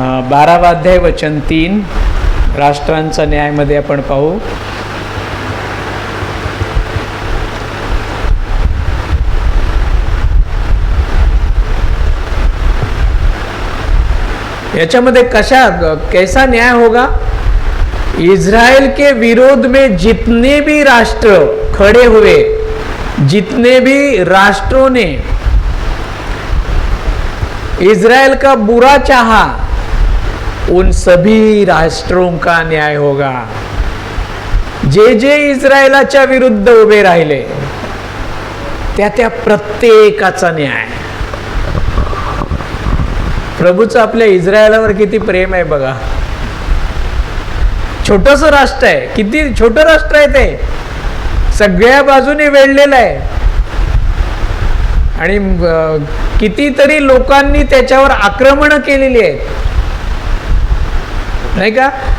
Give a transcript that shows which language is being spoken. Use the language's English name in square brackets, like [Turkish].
[Marathi] बारावा अध्याय वचन 3. राष्ट्रांचा न्यायमध्ये आपण पाहू. याच्यामध्ये [Hindi] कैसा न्याय होगा? इज़राइल के विरोध में जितने भी राष्ट्र खड़े हुए, जितने भी राष्ट्रों ने इज़राइल का बुरा चाहा, उन सभी राष्ट्रों का न्याय होगा. [Marathi] जे जे इस्रायलाच्या विरुद्ध उभे राहिले त्या प्रत्येकाचा न्याय. प्रभूचं आपल्या इस्रायलावर किती प्रेम आहे बघा. छोटंसं राष्ट्र आहे, किती छोटं राष्ट्र आहे ते, सगळ्या बाजूने वेढलेलं आहे आणि कितीतरी लोकांनी त्याच्यावर आक्रमण केलेली आहेत, नाही का.